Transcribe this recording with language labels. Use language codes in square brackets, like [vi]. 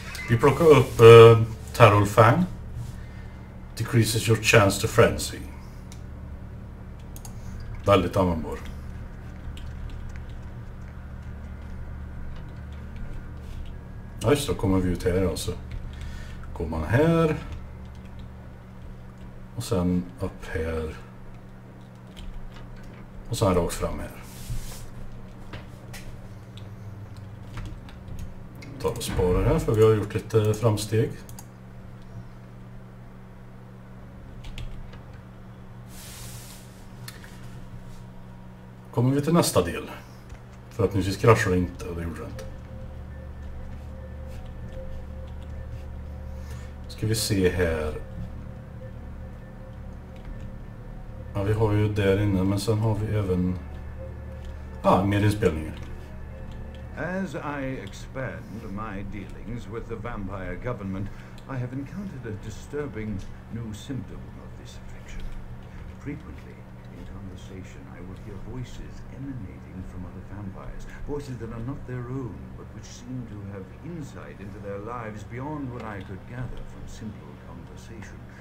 [sv] Vi plockar upp Terror Fang. [en] Decreases your chance to frenzy. [sv] Väldigt användbar. Ja just då kommer vi ut här alltså. Går man här. Och sen upp här. Och sen rakt fram här. Tar och sparar här för vi har gjort lite framsteg. Kommer vi till nästa del. Förhoppningsvis kraschar det inte och det gjorde det inte. Ska vi se här. Ja, vi har ju där inne, men sen har vi även mer inspelningar. [en] As I expand my dealings with the vampire government, I have encountered a disturbing new symptom of this affliction. Frequently, in conversation, I will hear voices emanating from other vampires, voices that are not their own, but which seem to have insight into their lives beyond what I could gather from simple conversation.